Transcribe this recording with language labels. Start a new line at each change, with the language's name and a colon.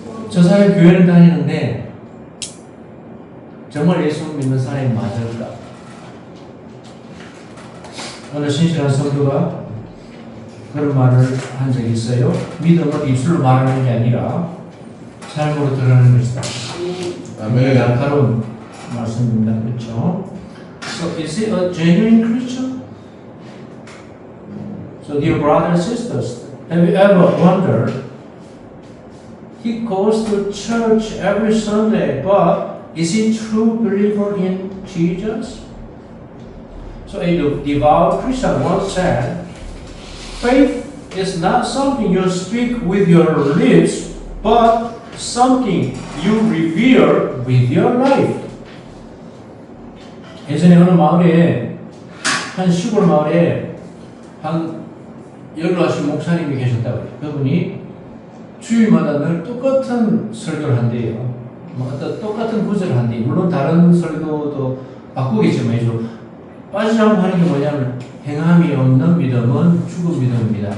Korean: 저 사람이 교회를 다니는데 정말 예수 믿는 사람이 맞을까? 어느 신실한 성도가 그런 말을 한 적이 있어요. 믿음은 입술로 말하는 게 아니라 삶으로 드러나는 것이다. 아멘. 날카로운 말씀입니다. 그렇죠?
English: So is he a genuine Christian? So dear brothers and sisters, have you ever wondered? He goes to church every Sunday, but is he true believer in Jesus? So a devout Christian once said, faith is not something you speak with your lips, but something you revere with your life.
Korean: 예전에 어느 마을에, 한 시골 마을에 한 연로하신 목사님이 계셨다고요. 그분이 주일마다 늘 똑같은 설교를 한대요. 어떤 똑같은 구절을 한대요. 물론 다른 설교도 바꾸겠지만 빠지지 않고 하는 게 뭐냐면 행함이 없는 믿음은 죽은 믿음입니다.